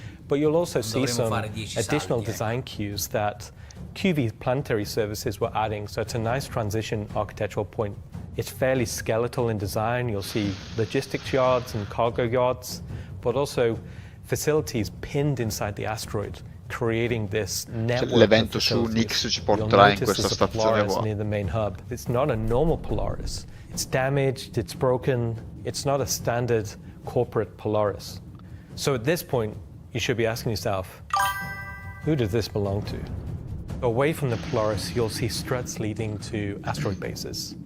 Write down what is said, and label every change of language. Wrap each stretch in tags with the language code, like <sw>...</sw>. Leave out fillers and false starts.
<en>But you'll also see some additional design cues that QV planetary services were adding, so it's a nice transition architectural point. It's fairly skeletal in design. You'll see logistics yards and cargo yards, but also facilities pinned inside the asteroid, creating this network.</en> <it>L'evento su Nix ci porterà in questa stazione qua.</it> <en>Near the main hub. It's not a normal Polaris. It's damaged, it's broken. It's not a standard corporate Polaris. So at this point, you should be asking yourself, who does this belong to? Away from the Polaris, you'll see struts leading to asteroid bases.</en>